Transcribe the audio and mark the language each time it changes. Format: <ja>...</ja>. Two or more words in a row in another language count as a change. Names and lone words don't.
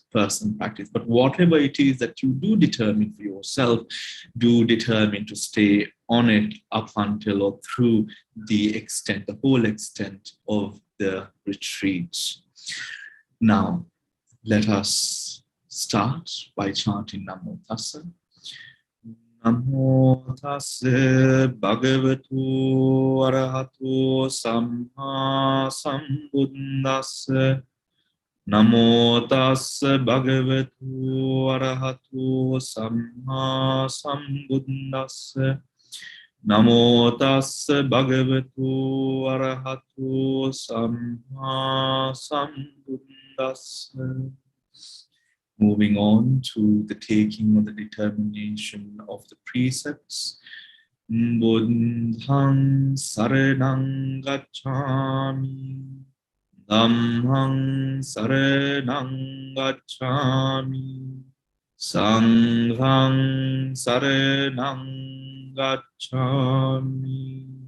<en>But whatever it is that you do determine for yourself, do determine to stay on it up until or through the whole extent of the retreat. Now, let us start by chanting</en> <pi>Namo Tassa. Namo Tassa Bhagavato Arahato Samma Sambuddhassa. Namo Tassa Bhagavato Arahato Samma Sambuddhassa. Namo Tassa Bhagavato Arahato Samma Sambuddhassa.</pi> <en>Moving on to the taking or the determination of the precepts.</en> <pi>Buddhang saranang gacchami. Dhammang saranang gacchami. Sanghang saranang gacchami.</pi>